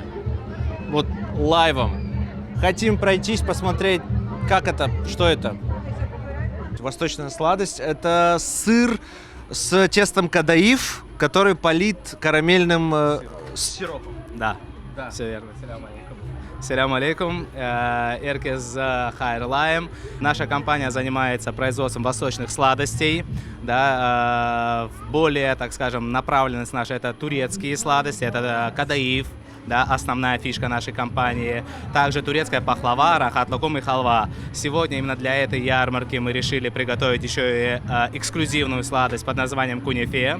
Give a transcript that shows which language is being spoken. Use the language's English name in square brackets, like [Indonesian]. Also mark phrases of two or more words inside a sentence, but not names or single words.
[Russian] Вот лайвом. Хотим пройтись, посмотреть, как это, что это. Восточная сладость – это сыр с тестом кадаиф, который полит карамельным сиропом. Да. Да. Все верно. [Crimean Tatar] Салям алейкум. Эркез Хайрлаем. [Russian] Наша компания занимается производством восточных сладостей. Да, более, так скажем, направленность наша — это турецкие сладости, это кадаиф. Да, основная фишка нашей компании. Также турецкая пахлава, рахат лукум и халва. Сегодня именно для этой ярмарки мы решили приготовить еще и эксклюзивную сладость под названием кунефе.